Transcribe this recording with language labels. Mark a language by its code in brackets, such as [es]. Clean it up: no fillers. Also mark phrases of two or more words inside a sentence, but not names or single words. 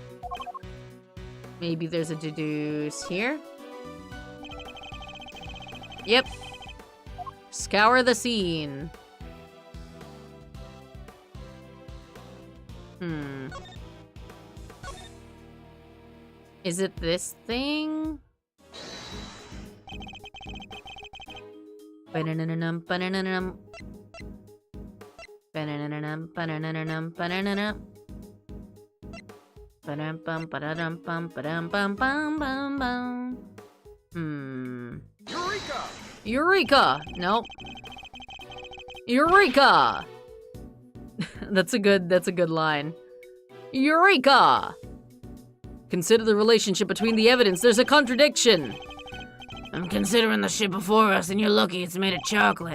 [en] Maybe there's a deduce here? Yep. Scour the scene. Is it this thing? Ba-na-na-na-num, ba-na-na-na-num. Ba-na-na-na-num, ba-na-na-na-num, ba-na-na-na. Ba-dum-bum, ba-da-dum-bum, ba-dum-bum-bum-bum-bum. Eureka! Eureka! Nope. Eureka! That's a good line. Eureka! Consider the relationship between the evidence. There's a contradiction. I'm considering the shit before us, and you're lucky it's made of chocolate.